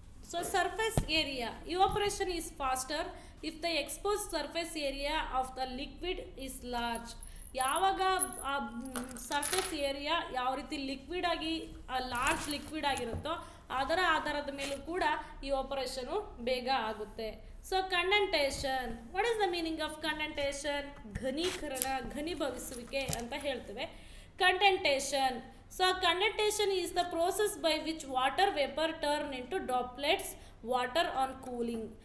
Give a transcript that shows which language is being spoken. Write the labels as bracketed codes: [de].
[en] So surface area evaporation is faster if the exposed surface area of the liquid is large. [kn] ಯಾವಾಗ surface area ಯಾವ ರೀತಿ liquid ಆಗಿ large liquid ಆಗಿರುತ್ತೋ ಅದರ ಆಧಾರದ ಮೇಲೂ ಕೂಡ ಇವಾಪರೇಷನು ಬೇಗ ಆಗುತ್ತೆ. [en] So condensation, what is the meaning of condensation? [kn] ಘನೀಕರಣ, ಘನೀಭವಿಸುವಿಕೆ ಅಂತ ಹೇಳ್ತೇವೆ. [en] Condensation, so condensation is the process by which water vapor turn into droplets water on cooling.